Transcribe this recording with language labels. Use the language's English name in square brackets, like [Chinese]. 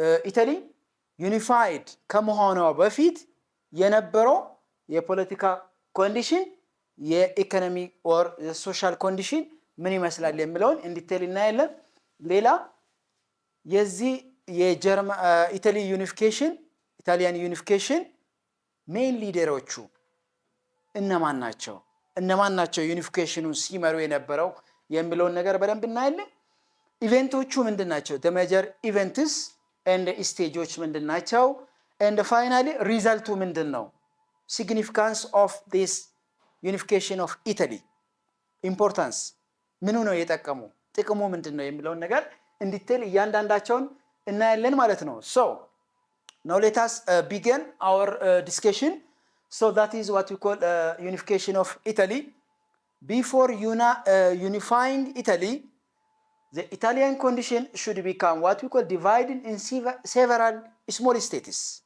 [Amharic] ኢታሊ ዩኒፋይድ ከመሆኗ በፊት የነበረው የፖለቲካ ኮንዲሽን የኢኮኖሚ ኦር ሶሻል ኮንዲሽን ምን ይመስላል የሚለውን እንዲቴል እናያለን። ሌላ የዚህ ኢታሊ ዩኒፊኬሽን ኢታሊያን ዩኒፊኬሽን ሜን ሊደሮቹ እነማን ናቸው ዩኒፊኬሽኑን ሲመሩ የነበረው የሚለውን ነገር በደንብ እናያለን። ኢቨንቶቹ ምንድን ናቸው? [English] the major events and [Amharic] ስቴጆች ምንድን ናቸው? and finally ሪዛልቱ ምንድን ነው? significance of this ዩኒፊኬሽን ኦፍ ኢታሊ ኢምፖርታንስ ምኑ ነው የጠቀሙ ጥቅሙ ምንድን ነው የሚለውን ነገር እንዲቴል እያንዳንዳቸውን እናያለን ማለት ነው። [English] so now let us begin our discussion. So that is what we call unification of Italy. Before unifying Italy, the Italian condition should become what we call divided in several small states.